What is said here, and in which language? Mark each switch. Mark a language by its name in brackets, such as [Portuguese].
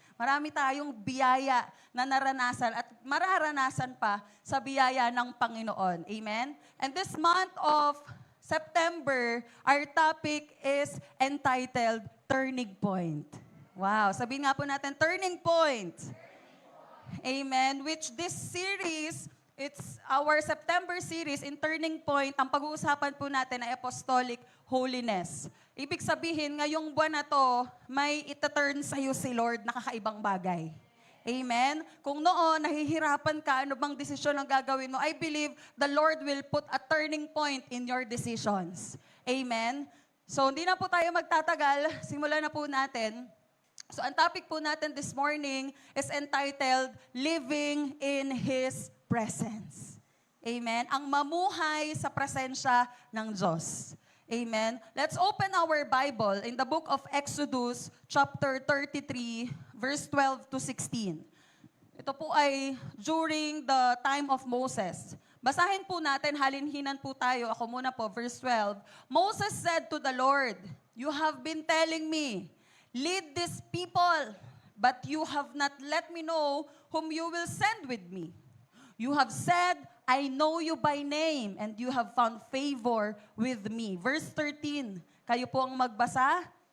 [Filipino] Marami tayong biyaya na naranasan at mararanasan pa sa biyaya ng Panginoon. Amen? [English] And this month of September, our topic is entitled Turning Point. [Filipino] Wow, sabihin nga po natin, Turning Point. Amen. [English] Which this series, it's our September series in Turning Point. [Filipino] Ang pag-uusapan po natin ay Apostolic Holiness. Ibig sabihin, ngayong buwan na to, may ita-turn sa'yo si Lord na kakaibang bagay. Amen? Kung noon, nahihirapan ka, ano bang desisyon ang gagawin mo, [English] I believe the Lord will put a turning point in your decisions. Amen? [Filipino] So, hindi na po tayo magtatagal. Simulan na po natin. [English] So, [Filipino] ang topic po natin [English] this morning is entitled, Living in His Presence. Amen? [Filipino] Ang mamuhay sa presensya ng Diyos. Amen? [English] Let's open our Bible in the book of Exodus, chapter 33, verse 12 to 16. [Filipino] Ito po ay during the time of Moses. Basahin po natin, halinhinan po tayo. Ako muna po, verse 12. [English] Moses said to the Lord, "You have been telling me, lead these people, but you have not let me know whom you will send with me. You have said, I know you by name, and you have found favor with me." [Filipino] Verse 13, kayo po ang magbasa.